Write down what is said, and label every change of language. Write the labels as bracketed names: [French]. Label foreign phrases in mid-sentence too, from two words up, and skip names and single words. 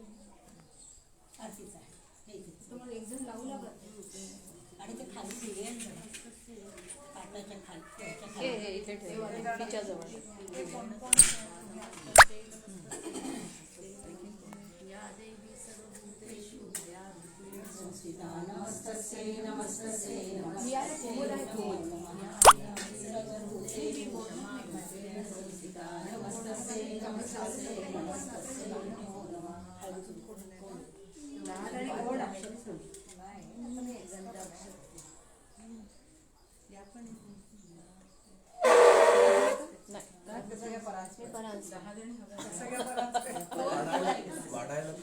[Marathi] आरतीचं आहे हे इथे. तुम्हाला एक जण लावू लागत आणि ते खाली सिरियल पाटाच्या खाली त्याच्या खाली. इथे ठेव तिच्या जवळ [Sanskrit] या देवी सर्वभूतेषु नमस्तस्यै नमस्तस्यै [Marathi] या रे, कोमल आहे, कोमल. [Sanskrit] सर्वभूतेषु नमस्तस्यै नमस्तस्यै नमस्तस्यै नमो नमः. [Marathi] लहान आणि गोड आहे. सगळ्या परांजपे. सगळ्या वाढायला